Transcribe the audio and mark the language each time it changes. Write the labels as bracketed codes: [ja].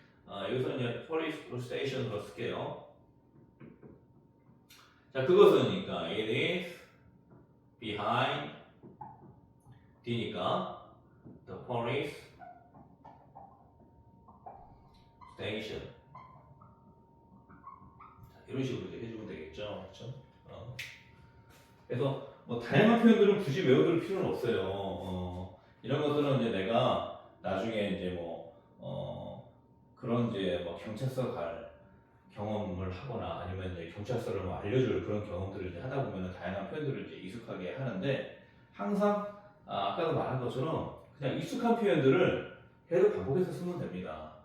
[ko] 여기서 이제 police station으로 쓸게요. 자, 그것은 그러니까 [en] it is behind [ko] D니까 [en] the police station. [ko] 자, 이런 식으로 이제 해주면 되겠죠, 그렇죠? 그래서 뭐 다양한 표현들을 굳이 외워둘 필요는 없어요. 이런 것들은 이제 내가 나중에 이제 그런 이제 경찰서 갈 경험을 하거나 아니면 이제 경찰서를 알려줄 그런 경험들을 이제 하다 보면 다양한 표현들을 이제 익숙하게 하는데 항상 아까도 말한 것처럼 그냥 익숙한 표현들을 계속 반복해서 쓰면 됩니다.